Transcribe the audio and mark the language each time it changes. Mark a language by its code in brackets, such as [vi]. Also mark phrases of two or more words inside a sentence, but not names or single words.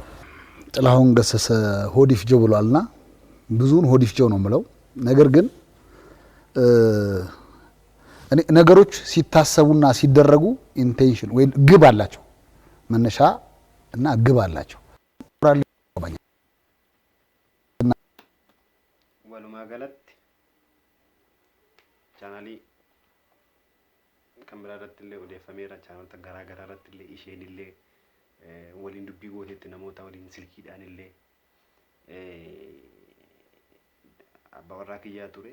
[am] ጥላሁን ገሰሰ ሆዲፍ ጆ ብሏልና ብዙውን ሆዲፍ ጆ ነው የምለው። ነገር ግን ነገሮች ሲታሰቡና ሲደረጉ ኢንቴንሽን ወይ ግብ አላቸው፣ መነሻ እና ግብ አላቸው። [om] walumaa galatti chaanalii kan biraa irratti illee odeeffameera. Chaanalota garaa garaa irratti illee isheen illee waliin dubbii gootetti namoota waliin silkiidhaan illee abbaa warraa kiyyaa ture.